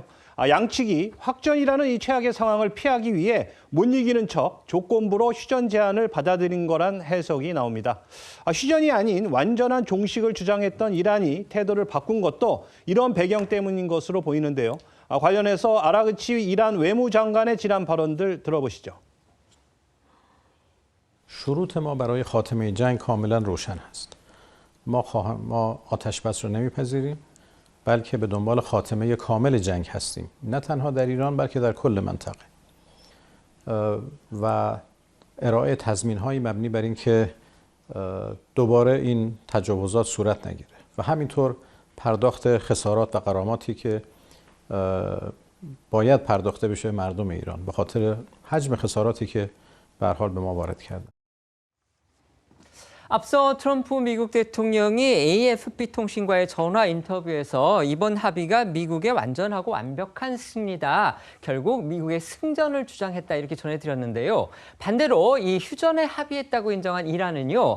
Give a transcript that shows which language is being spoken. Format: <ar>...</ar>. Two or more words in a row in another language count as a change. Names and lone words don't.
<ko>양측이 확전이라는 이 최악의 상황을 피하기 위해 못 이기는 척 조건부로 휴전 제안을 받아들인 거란 해석이 나옵니다. 휴전이 아닌 완전한 종식을 주장했던 이란이 태도를 바꾼 것도 이런 배경 때문인 것으로 보이는데요. 관련해서 아라그치 이란 외무장관의 지난 발언들 들어보시죠.</ko> <fa>شروط ما برای خاتمه جنگ کاملا روشن است. ما آتش بس رو نمیپذیریم. بلکه به دنبال خاتمه کامل جنگ هستیم، نه تنها در ایران بلکه در کل منطقه و ارائه تضمین‌هایی مبنی بر این که دوباره این تجاوزات صورت نگیره و همینطور پرداخت خسارات و غراماتی که باید پرداخته بشه مردم ایران به خاطر حجم خساراتی که به هر حال به ما وارد کرده.</fa> <ko>앞서 트럼프 미국 대통령이 AFP 통신과의 전화 인터뷰에서 이번 합의가 미국의 완전하고 완벽한 승리다. 결국 미국의 승전을 주장했다 이렇게 전해드렸는데요. 반대로 이 휴전에 합의했다고 인정한 이란은요.</ko>